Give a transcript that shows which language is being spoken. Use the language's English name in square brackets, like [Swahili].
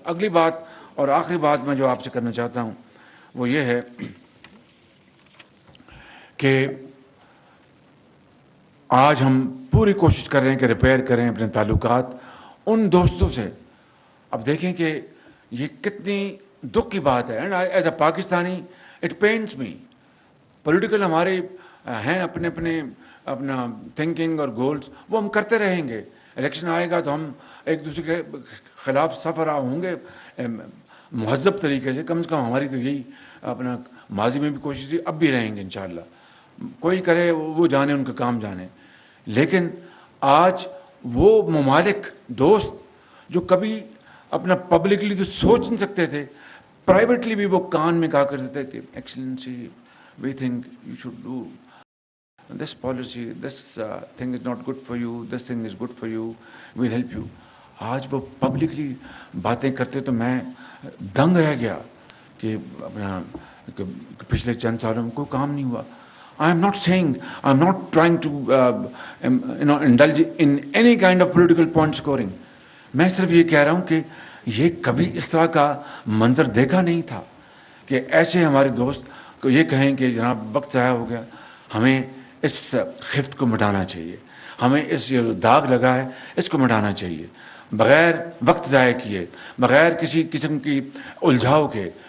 [Urdu] اگلی بات اور آخری بات میں جو آپ سے کرنا چاہتا ہوں وہ یہ ہے کہ آج ہم پوری کوشش کر رہے ہیں کہ ریپیئر کریں اپنے تعلقات ان دوستوں سے. اب دیکھیں کہ یہ کتنی دکھ کی بات ہے. [English] And as a Pakistani it pains me. [Urdu] Political ہمارے ہیں اپنا تھنکنگ اور گولز, وہ ہم کرتے رہیں گے. الیکشن آئے گا تو ہم ایک دوسرے کے خلاف سفر ہوں گے مہذب طریقے سے. کم سے کم ہماری تو یہی اپنا ماضی میں بھی کوشش تھی, اب بھی رہیں گے انشاءاللہ. کوئی کرے وہ جانے, ان کا کام جانے. لیکن آج وہ ممالک دوست جو کبھی اپنا پبلکلی تو سوچ نہیں سکتے تھے, پرائیویٹلی بھی وہ کان میں کہا کرتے تھے کہ [English] Excellency we think you should do this policy, this thing is not good for you, this thing is good for you, we'll help you. [Urdu] آج وہ پبلکلی باتیں کرتے تو میں دنگ رہ گیا کہ اپنا پچھلے چند سالوں میں کوئی کام نہیں ہوا. [English] I am not saying, I am not trying to indulge in any kind of political point scoring. [Urdu] میں صرف یہ کہہ رہا ہوں کہ یہ کبھی اس طرح کا منظر دیکھا نہیں تھا کہ ایسے ہمارے دوست کو یہ کہیں کہ جناب وقت ضائع ہو گیا, ہمیں اس خفت کو مٹانا چاہیے, ہمیں اس یہ داغ لگا ہے اس کو مٹانا چاہیے, بغیر وقت ضائع کیے, بغیر کسی قسم کی الجھاؤ کے.